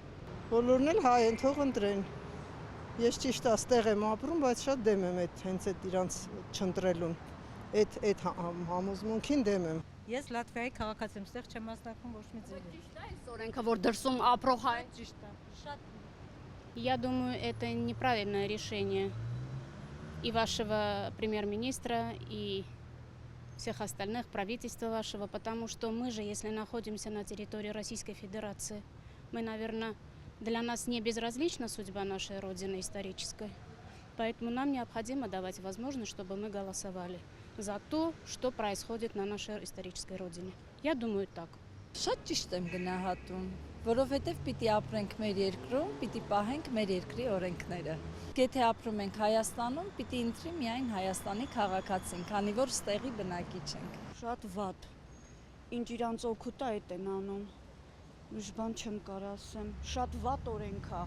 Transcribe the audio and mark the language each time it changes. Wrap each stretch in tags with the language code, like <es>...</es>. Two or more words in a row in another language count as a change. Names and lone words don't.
<hy>Բոլորն էլ հայ են, թող ընտրեն։ Ես ճիշտ աստեղ եմ ապրում, բայց շատ դեմ եմ հենց այդ իրանց չընտրելուն։ Այդ համոզմունքին дем եմ։ Ես Լատվիայի քաղաքացի եմ, ստեղ չեմ մասնակցում ոչ մի ձևի։ Ճիշտ է այս օրենքը, որ դրսում ապրող հայ։ Ճիշտ է։ Շատ</hy> <ru>Я думаю, это неправильное решение и вашего премьер-министра, и всех остальных, правительства вашего, потому что мы же, если находимся на территории Российской Федерации, мы, наверное, для нас не безразлична судьба нашей Родины исторической, поэтому нам необходимо давать возможность, чтобы мы голосовали за то, что происходит на нашей исторической Родине. Я думаю так.</ru> <hy>Շատ ճիշտ եմ գնահատում, որովհետև պիտի ապրենք մեր երկրում, պիտի պահենք մեր երկրի օրենքները։ Եթե ապրում ենք Հայաստանում, պիտի ընտրի միայն Հայաստանի քաղաքացին, քանի որ ստեղի բնակիչ ենք։ Շատ վատ։ Ինչ իրանց օգուտ է այդ են անում։ Ուրիշ բան չեմ կարող ասեմ։ Շատ վատ օրենք է։</hy>